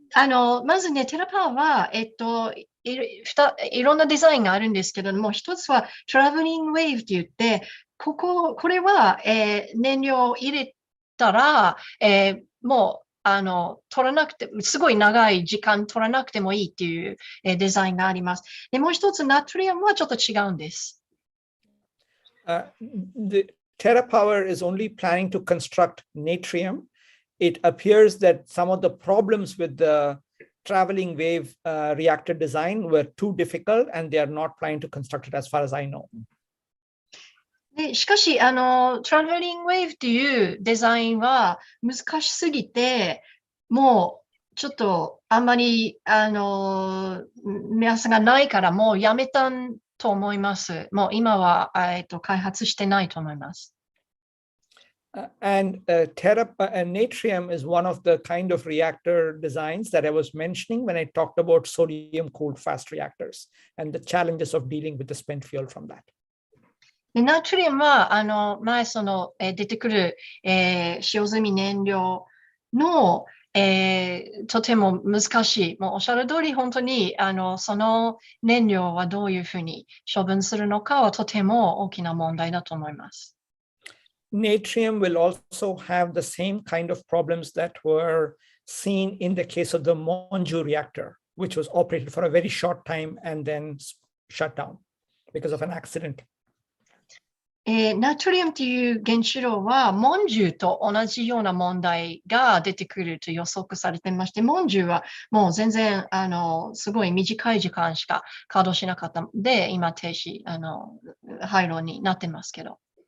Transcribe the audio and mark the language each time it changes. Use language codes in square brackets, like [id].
[ja] まずね、テラパワーは、いろんなデザインがあるんですけれども、一つはトラベリングウェーブって言って、これは、燃料を入れたら、もう取らなくて、すごい長い時間取らなくてもいいっていう、デザインがあります。で、もう一つ、ナトリウムはちょっと違うんです。 [en] The TerraPower is only planning to construct Natrium. It appears that some of the problems with the traveling wave reactor design were too difficult and they are not planning to construct it as far as I know. [ja] でしかし、トラベリングウェーブっていうデザインは難しすぎて、もうちょっとあんまり、目安がないからもうやめたと思います。もう今は、開発してないと思います。 [en] And Natrium is one of the kind of reactor designs that I was mentioning when I talked about sodium-cooled fast reactors and the challenges of dealing with the spent fuel from that. [ja] ナトリウムは前出てくる、使用済み燃料の、とても難しい。もうおっしゃる通り本当にその燃料はどういうふうに処分するのかはとても大きな問題だと思います。 [en] natrium will also have the same kind of problems that were seen in the case of the Monju reactor, which was operated for a very short time and then shut down because of an accident. [ja] ナトリウムという原子炉は、モンジュと同じような問題が出てくると予測されていまして、モンジュはもう全然、すごい短い時間しか稼働しなかったので、今停止、廃炉になってますけど。